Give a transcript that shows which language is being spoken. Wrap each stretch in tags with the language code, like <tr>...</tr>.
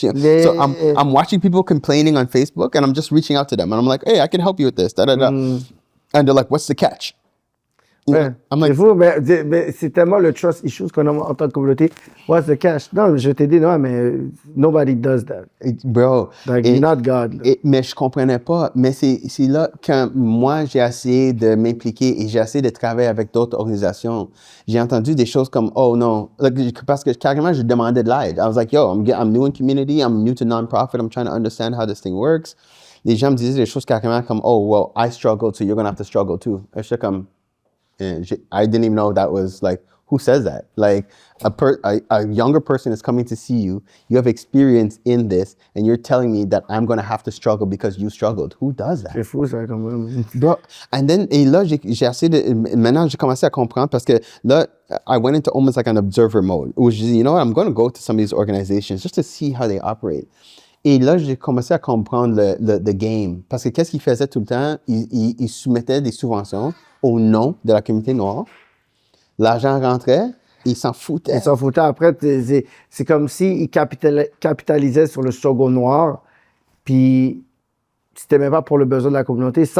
<en>So I'm watching people complaining on Facebook and I'm just reaching out to them. And I'm like, hey, I can help you with this. Da, da, da. And they're like, what's the catch?</en> <fr>Ouais. C'est fou, mais c'est tellement le trust issues qu'on a en tant que communauté.</fr> <en>What's the cash?</en> <fr>Non, je t'ai dit, non, mais</fr> <en>nobody does that. Bro. Like, you're not God.</en> <fr>Mais je comprenais pas. Mais c'est là que moi, j'ai essayé de m'impliquer et j'ai essayé de travailler avec d'autres organisations. J'ai entendu des choses comme, oh non, parce que carrément, je demandais de l'aide.</fr> <en>I was like, yo, I'm new in community, I'm new to non-profit, I'm trying to understand how this thing works.</en> <fr>Les gens me disaient des choses carrément comme,</fr> <en>oh, well, I struggled, so you're going to have to struggle too.</en> <fr>Et j'étais comme,</fr> <en>I didn't even know that was like, who says that? Like a younger person is coming to see you. You have experience in this, and you're telling me that I'm going to have to struggle because you struggled. Who does that?</en> <fr>C'est fou, ça, quand même. Bro, and then, et là, j'ai essayé de, maintenant, j'ai commencé à comprendre parce que là,</fr> <en>I went into almost like an observer mode.</en> <fr>Où je dis,</fr> <en>you know what, I'm going to go to some of these organizations just to see how they operate.</en> <fr>Et là, j'ai commencé à comprendre le game. Parce que qu'est-ce qu'ils faisaient tout le temps? Ils soumettaient des subventions au nom de la communauté noire. L'argent rentrait, ils s'en foutaient. Ils s'en foutaient. Après, c'est comme s'ils capitalisaient sur le struggle noir, puis c'était même pas pour le besoin de la communauté.</fr>